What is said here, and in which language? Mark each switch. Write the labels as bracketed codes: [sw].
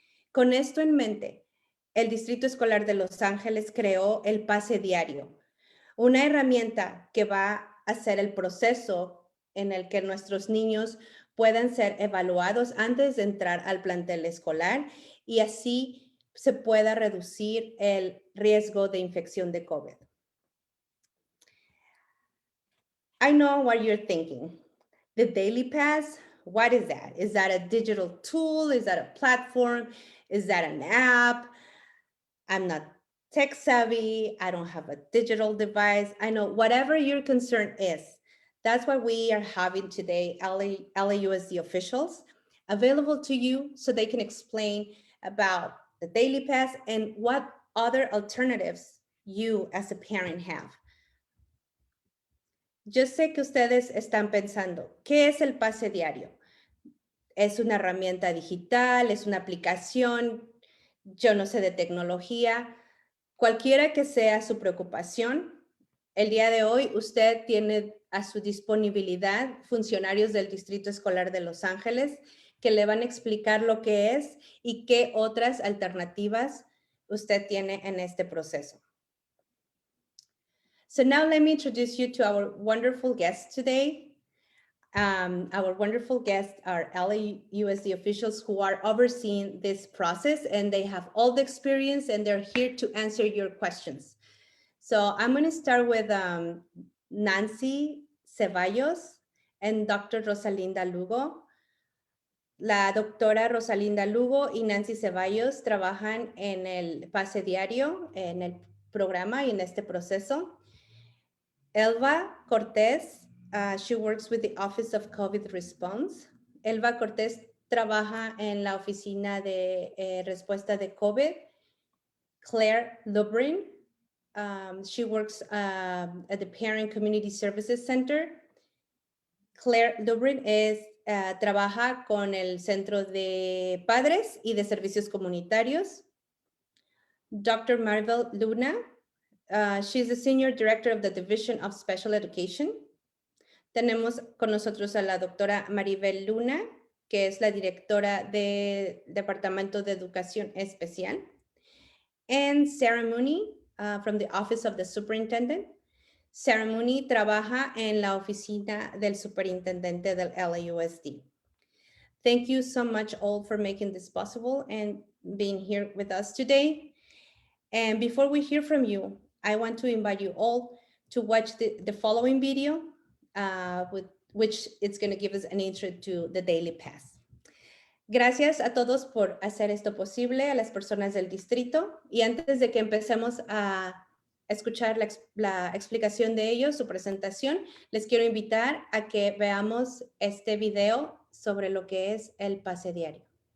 [es] Con esto en mente, el Distrito Escolar de Los Ángeles creó el Pase Diario, una herramienta que va a hacer el proceso en el que nuestros niños puedan ser evaluados antes de entrar al plantel escolar y así se pueda reducir el riesgo de infección de COVID. [en] I know what you're thinking. The Daily Pass, what is that? Is that a digital tool? Is that a platform? Is that an app? I'm not tech savvy. I don't have a digital device. I know whatever your concern is, that's what we are having today, LAUSD officials, available to you so they can explain about the Daily Pass and what other alternatives you as a parent have. [es] Yo sé que ustedes están pensando, ¿qué es el Pase Diario? ¿Es una herramienta digital? ¿Es una aplicación? Yo no sé de tecnología. Cualquiera que sea su preocupación, el día de hoy usted tiene a su disponibilidad funcionarios del Distrito Escolar de Los Ángeles que le van a explicar lo que es y qué otras alternativas usted tiene en este proceso. [en] So now let me introduce you to our wonderful guests today. Our wonderful guests are LAUSD officials who are overseeing this process, and they have all the experience and they're here to answer your questions. So I'm going to start with Nancy Ceballos and Dr. Rosalinda Lugo. [es] La doctora Rosalinda Lugo y Nancy Ceballos trabajan en el Pase Diario, en el programa y en este proceso. [en] Elva Cortés, she works with the Office of COVID Response. [es] Elva Cortés trabaja en la oficina de respuesta de COVID. [en] Claire Lubrin, she works at the Parent Community Services Center. [es] Claire Lubrin trabaja con el Centro de Padres y de Servicios Comunitarios. [en] Dr. Maribel Luna, she's the Senior Director of the Division of Special Education. [es] Tenemos con nosotros a la doctora Maribel Luna, que es la directora del Departamento de Educación Especial. [en] And Sarah Mooney from the Office of the Superintendent. [es] Ceremony trabaja en la oficina del superintendente del LAUSD. [en] Thank you so much all for making this possible and being here with us today. And before we hear from you, I want to invite you all to watch the following video, which it's going to give us an intro to the Daily Pass. [es] Gracias a todos por hacer esto posible, a las personas del distrito. Y antes de que empecemos a escuchar la explicación de ellos, su presentación, les quiero invitar a que veamos este video sobre lo que es el pase diario.